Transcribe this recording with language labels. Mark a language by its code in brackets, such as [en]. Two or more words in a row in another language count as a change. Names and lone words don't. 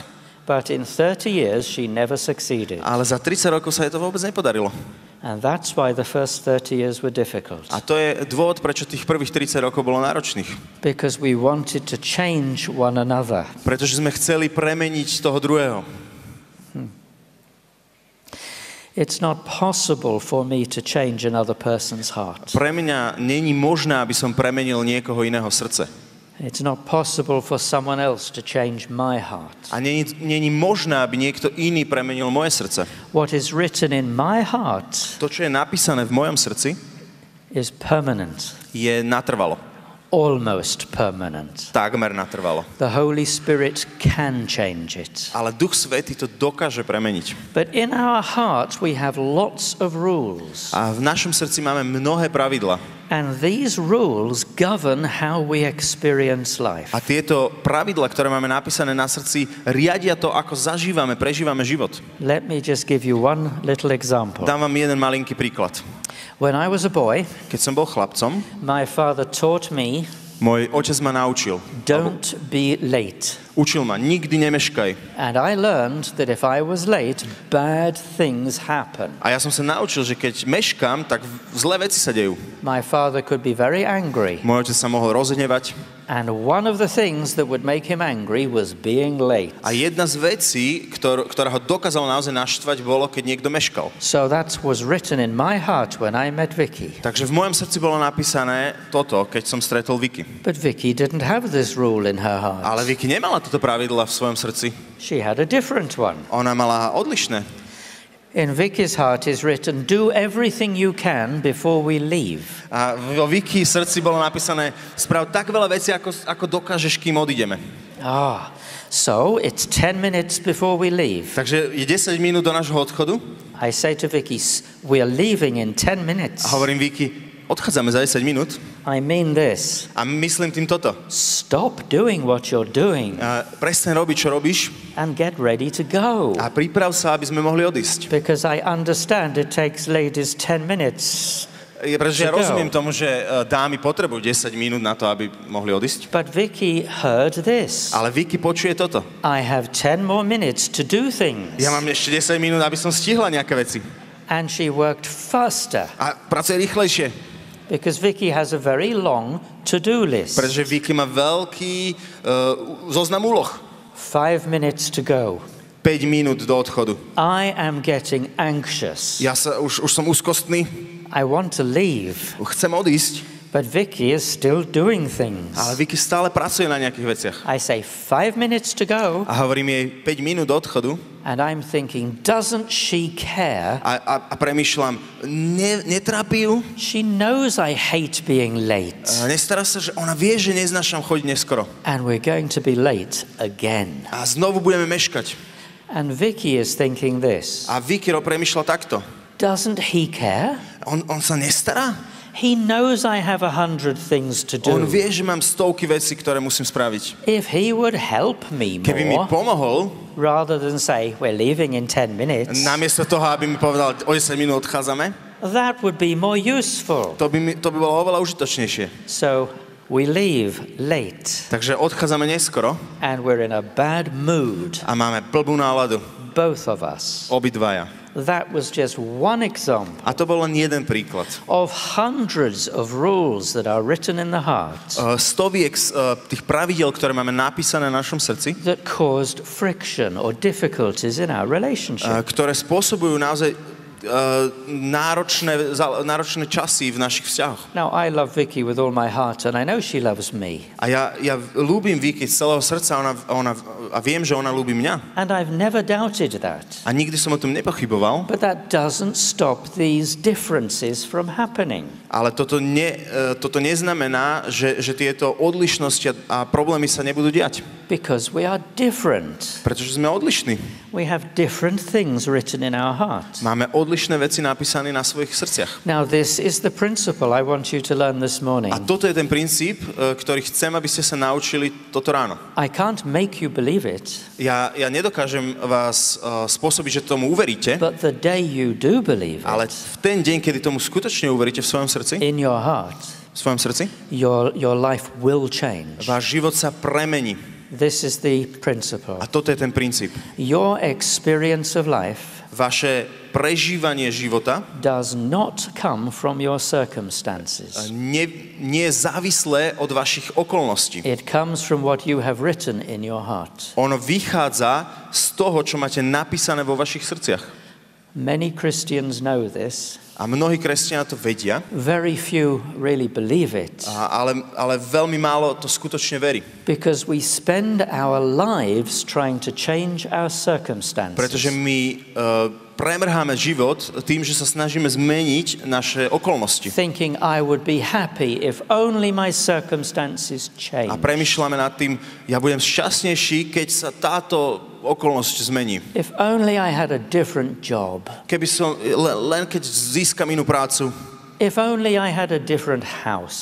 [en] But in 30 years she never succeeded. [sk] Ale za 30 rokov sa jej to vôbec nepodarilo. [en] And that's why the first 30 years were difficult. [sk] A to je dôvod, prečo tých prvých 30 rokov bolo náročných. [en] Because we wanted to change one another. [sk] Pretože sme chceli premeniť toho druhého. [en] It's not possible for me to change another person's heart. [sk] Pre mňa není možné, aby som premenil niekoho iného srdce. [en] It's not possible for someone else to change my heart. [sk] A není možné, aby niekto iný premenil moje srdce. [en] What is written in my heart, [sk] to, čo je napísané v mojom srdci, [en] is permanent. [sk] Je natrvalo. [en] Almost permanent. [sk] Takmer natrvalo. [en] The Holy Spirit can change it. [sk] Ale Duch Svätý to dokáže premeniť. [en] But in our heart we have lots of rules. [sk] A v našom srdci máme mnohé pravidlá. [en] And these rules govern how we experience life. [sk] A tieto pravidlá, ktoré máme napísané na srdci, riadia to, ako prežívame život. [en] Let me just give you one little example. [sk] Dám vám jeden malinký príklad. [en] When I was a boy, [sk] keď som bol chlapcom, [en] my father taught me [sk] Môj otec ma naučil. [en] Don't be late. [sk] Učil ma, nikdy nemeškaj. [en] And I learned that if I was late, bad things happen. [sk] A ja som sa naučil, že keď meškám, tak zlé veci sa dejú. [en] My father could be very angry. [sk] Môj otec sa mohol rozhnevať. [en] And one of the things that would make him angry was being late. [sk] A jedna z vecí, ktorá ho dokázala naozaj naštvať, bolo, keď niekto meškal. [en] So that was written in my heart when I met Vicky. [sk] Takže v mojom srdci bolo napísané toto, keď som stretol Vicky. [en] But Vicky didn't have this rule in her heart. [sk] Ale Vicky nemala toto pravidla v svojom srdci. [en] She had a different one. [sk] Ona mala odlišné. [en] In Vicky's heart is written, do everything you can before we leave. [sk] A vo Vicky srdci bolo napísané, sprav tak veľa vecí, ako dokážeš, kým odídeme. [en] So it's 10 minutes before we leave. [sk] Takže je 10 minút do nášho odchodu. [en] I say to Vicky, we're leaving in 10 minutes. [sk] A hovorím Vicky, odchádzame za 10 minút. [en] I mean this. [sk] A myslím tým toto. [en] Stop doing what you're doing. [sk] Prestaň robiť, čo robíš. [en] And get ready to go. [sk] A priprav sa, aby sme mohli odísť. [en] Because I understand it takes ladies 10 minutes. [sk] Pretože ja rozumiem tomu, že dámy potrebujú 10 minút na to, aby mohli odísť. [en] But Vicky heard this. [sk] Ale Vicky počuje toto. [en] I have 10 more minutes to do things. [sk] Ja mám ešte 10 minút, aby som stihla nejaké veci. [en] And she worked faster. [sk] A pracuje rýchlejšie. [en] Because Vicky has a very long to-do list. [sk] Pretože Vicky má veľký zoznam úloh. [en] 5 minutes to go. [sk] 5 minút do odchodu. [en] I am getting anxious. [sk] Ja už som úzkostný. [en] I want to leave. [sk] Chcem odísť. [en] But Vicky is still doing things. [sk] Ale Vicky stále pracuje na nejakých veciach. [en] I say 5 minutes to go. [sk] A hovorím jej 5 minút do odchodu. [en] And I'm thinking, doesn't she care? [sk] A premýšľam, netrápi ju? [en] She knows I hate being late. [sk] Nestará sa, že ona vie, že neznášam chodiť neskoro. [en] And we're going to be late again. [sk] A znovu budeme meškať. [en] And Vicky is thinking this. [sk] A Vicky premýšľa takto. [en] Doesn't he care? [sk] On sa nestará? [en] He knows I have 100 things to do. [sk] On vie, že mám stovky vecí, ktoré musím spraviť. [en] If he would help me [sk] Keby mi [en] more, [sk] pomohol, [en] rather than say, we're leaving in 10 minutes, [sk] namiesto toho, aby mi povedal, o 10 minút odchádzame, [en] that would be more useful. [sk] to by bolo oveľa užitočnejšie. [en] So we leave late. [sk] Takže odchádzame neskoro. [en] And we're in a bad mood. [sk] A máme blbú náladu. [en] Both of us. [sk] Obidvaja. [en] That was just one example. [sk] A to bol len jeden príklad. [en] Of hundreds of rules that are written in the heart. [sk] Stoviek tých pravidiel, ktoré máme napísané na našom srdci. [en] That caused friction or difficulties in our relationship. [sk] Ktoré spôsobujú naozaj náročné časy v našich vzťahoch. [en] Now I love Vicky with all my heart and I know she loves me. [sk] A ja ľúbim Vicky z celého srdca a viem, že ona ľúbi mňa. [en] And I've never doubted that. [sk] A nikdy som o tom nepochyboval. [en] But that doesn't stop these differences from happening. [sk] Ale toto neznamená, že tieto odlišnosti a problémy sa nebudú diať. [en] Because we are different. [sk] Pretože sme odlišní. [en] We have different things written in our heart. [sk] Máme odlišné veci napísané na svojich srdciach. [en] Now this is the principle I want you to learn this morning. [sk] A toto je ten princíp, ktorý chcem, aby ste sa naučili toto ráno. [en] I can't make you believe it. [sk] Ja nedokážem vás spôsobiť, že tomu uveríte. [en] But the day you do believe it. [sk] Ale v ten deň, kedy tomu skutočne uveríte v svojom srdci, [en] in your heart, [sk] v svojom srdci, [en] your life will change. [sk] Váš život sa premení. [en] This is the principle. [sk] A toto je ten princíp. [en] Your experience of life [sk] vaše prežívanie života [en] does not come from your circumstances. [sk] Nie je závislé od vašich okolností. [en] It comes from what you have written in your heart. [sk] Ono vychádza z toho, čo máte napísané vo vašich srdciach. [en] Many Christians know this. [sk] A mnohí kresťania to vedia. [en] Very few really believe it. [sk] Ale veľmi málo to skutočne verí. [en] Because we spend our lives trying to change our circumstances. [sk] Pretože my premrháme život tým, že sa snažíme zmeniť naše okolnosti. [en] Thinking I would be happy if only my circumstances change. [sk] A premýšľame nad tým, ja budem šťastnejší, keď sa táto okolnosť zmení. [en] If only I had a different job. [sk] Keby som len keď získam inú prácu. [en] If only I had a different house.